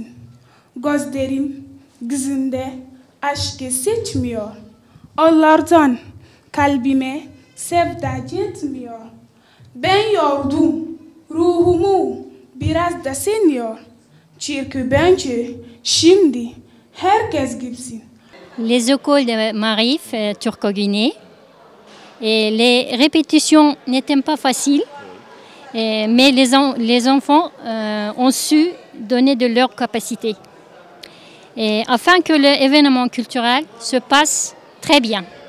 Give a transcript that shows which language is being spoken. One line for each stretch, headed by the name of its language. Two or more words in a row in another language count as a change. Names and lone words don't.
Turkish: Gözlerim, gözünde aşkı seçmiyor. Onlardan kalbime sevda yetmiyor. Ben yordum, ruhumu biraz da seniyor. Çünkü bence, şimdi, herkes gibisin.
French: Les écoles de Marif, Turco-Guinée, et les répétitions n'étaient pas faciles, mais les enfants ont su donner de leur capacité, et afin que l'événement culturel se passe très bien.